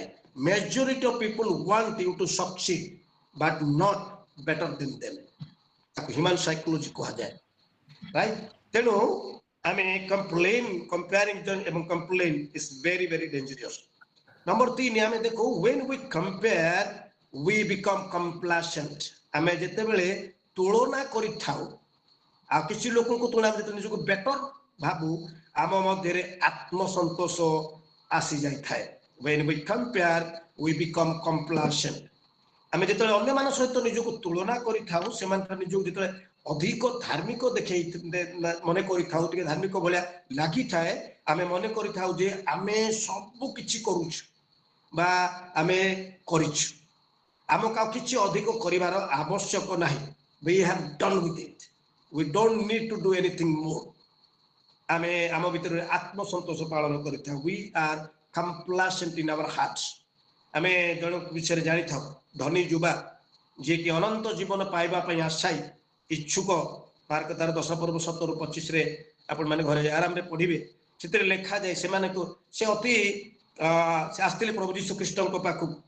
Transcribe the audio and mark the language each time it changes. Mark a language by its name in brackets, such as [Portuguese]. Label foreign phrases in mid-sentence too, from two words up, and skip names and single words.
[English] majority of people want you to succeed but not better than them. [Odia] ତାକୁ [English] human psychology [Odia] କୁହାଯାଏ, ରାଇଟ୍? ତେଣୁ ଆମେ [English] complain, comparison ଏବଂ complain is very very dangerous. [Odia] ନମ୍ବର 3 ଆମେ ଦେଖୁ [English] when we compare we become complacent। [Odia] ଆମେ ଯେତେବେଳେ ତୁଳନା କରିଥାଉ ଆଉ କିଛି ଲୋକଙ୍କୁ ତୁଳନା ଯେତେବେଳେ ନିଜକୁ ବେଟର ଭାବୁ, ଆମ ମଧ୍ୟରେ ଆତ୍ମସନ୍ତୋଷ ଆସି ଯାଇଥାଏ। [English] when we compare we become complacent। [Odia] ଆମେ ଯେତେବେଳେ ଅନ୍ୟମାନଙ୍କ ସହିତ ନିଜକୁ ତୁଳନା କରିଥାଉ, ସେମାନେ ନିଜକୁ ଯେତେବେଳେ ଅଧିକ ଧାର୍ମିକ ଦେଖେଇ ମନେ କରିଥାଉ, ଟିକେ ଧାର୍ମିକ ଭଳିଆ ଲାଗିଥାଏ, ଆମେ ମନେ କରିଥାଉ ଯେ ଆମେ ସବୁ କିଛି କରୁଛୁ ବା ଆମେ କରିଛୁ, ଆମକୁ ଆଉ କିଛି ଅଧିକ କରିବାର ଆବଶ୍ୟକ ନାହିଁ। [English] we have done with it, we don't need to do anything more। [Odia] ଆମେ ଆମ ଭିତରେ ଆତ୍ମସନ୍ତୋଷ ପାଳନ କରିଥାଉ। [English] we are complacent in our hearts। [Odia] ଆମେ ଜଣଙ୍କ ବିଷୟରେ ଜାଣିଥାଉ, ଧନୀ ଯୁବା ଯିଏକି ଅନନ୍ତ ଜୀବନ ପାଇବା ପାଇଁ ଆଶାୟୀ ଇଚ୍ଛୁକ। ମାର୍କ ତାର 10 ପର୍ବ 17-25 ଆପଣମାନେ ଘରେ ଆରାମରେ ପଢିବେ। ସେଥିରେ ଲେଖାଯାଏ ସେମାନଙ୍କୁ ସେ ଅତି ସେ ଆସିଥିଲେ ପ୍ରଭୁ ଯୀଶୁ ଖ୍ରୀଷ୍ଟଙ୍କ ପାଖକୁ।